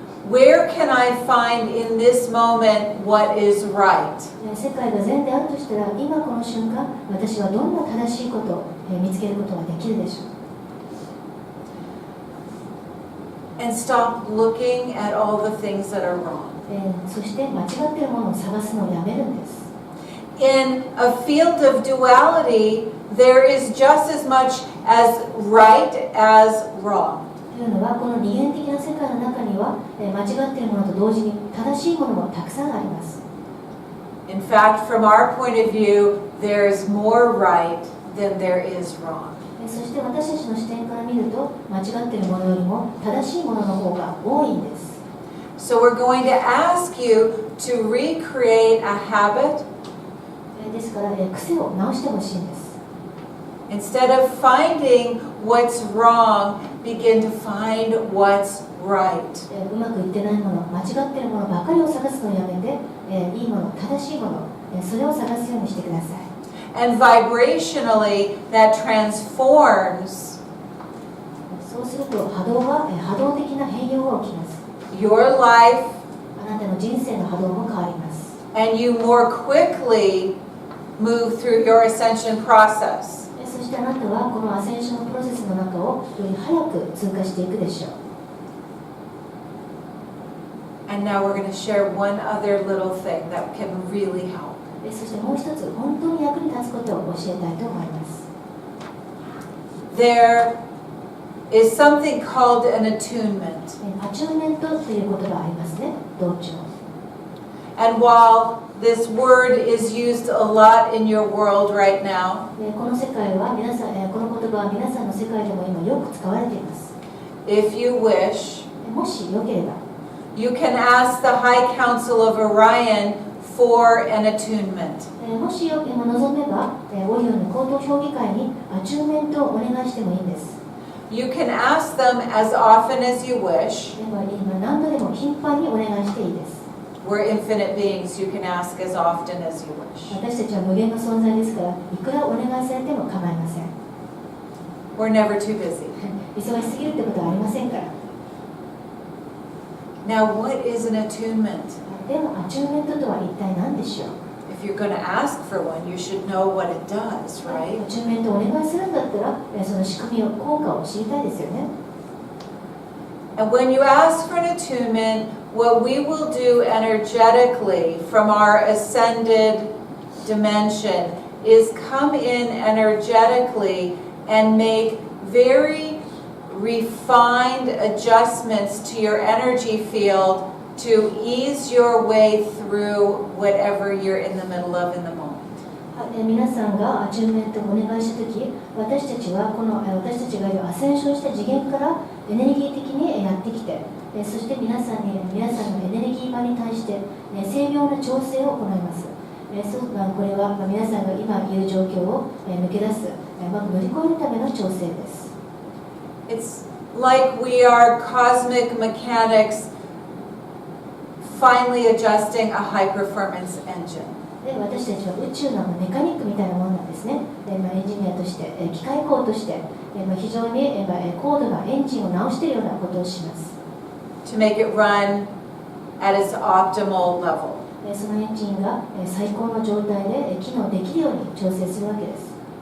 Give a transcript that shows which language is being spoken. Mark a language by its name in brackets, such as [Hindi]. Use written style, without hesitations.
[English] where can I find in this moment what is right? [Japanese] 世界が善であるとしたら今この瞬間私はどんな正しいことを見つけることができるでしょう [English] And stop looking at all the things that are wrong. [Japanese] そして間違っているものを探すのをやめるんです [English] In a field of duality, there is just as much as right as wrong. [Japanese] というのはこの二元的な世界の中には間違っているものと同時に正しいものもたくさんあります [English] In fact, from our point of view, there is more right than there is wrong. [Japanese] そして私たちの視点から見ると間違っているものよりも正しいものの方が多いんです [English] So we're going to ask you to recreate a habit [Japanese] ですから癖を直してほしいんです [English] Instead of finding what's wrong, begin to find what's right. [Japanese] うまくいってないもの、間違っているものばかりを探すのをやめて、いいもの、正しいもの、それを探すようにしてください。 [English] And vibrationally, that transforms [Japanese] そうすると波動的な変容が起きます。 [English] your life, [Japanese] あなたの人生の波動も変わります。 [English] and you more quickly move through your ascension process. [Japanese] そしてあなたはこのアセンションのプロセスの中をより早く通過していくでしょう。 [English] And now we're going to share one other little thing that can really help. [Japanese] そしてもう一つ本当に役に立つことを教えたいと思います。 [English] There is something called an attunement. [Japanese] アチューメントという言葉がありますね、同調。 [English] And while this word is used a lot in your world right now, [Japanese] この世界は皆さん、この言葉は皆さんの世界でも今よく使われています。 [English] if you wish, [Japanese] もしよければ、 [English] you can ask the High Council of Orion for an attunement. [Japanese] もし望めば、オリオンの高等評議会にアチューメントをお願いしてもいいんです。 [English] You can ask them as often as you wish. [Japanese] 今何度でも頻繁にお願いしていいです。 [English] We're infinite beings. You can ask as often as you wish. [Japanese] 私たちは無限の存在ですから、いくらお願いされても構いません。 [English] We're never too busy. [Japanese] 忙しすぎるってことはありませんから。 [English] Now, what is an attunement? [Japanese] では、アチューメントとは一体何でしょう？ [English] If you're going to ask for one, you should know what it does, [Japanese] ア [English] right? [Japanese] チューメントをお願いするんだったら、その仕組みを、効果を知りたいですよね。 [English] And when you ask for an attunement, what we will do energetically from our ascended dimension is come in energetically and make very refined adjustments to your energy field to ease your way through whatever you're in the middle of in the moment. [Japanese] 皆さんがアチューメントをお願いしたとき、私たちは私たちがいるアセンションした次元からエネルギー的にやってきて、そして皆さんのエネルギー場に対して精妙な調整を行います。これは皆さんが今いる状況を抜け出す、うまく乗り越えるための調整です。 [English] It's like we are cosmic mechanics finally adjusting a high performance engine. [Japanese] で私たちは宇宙のメカニックみたいなものなんですね。エンジニアとして、機械工として、非常に高度なエンジンを直しているようなことをします。 [English] To make it run at its optimal level. [Japanese] そのエンジンが最高の状態で機能できるように調整するわけです。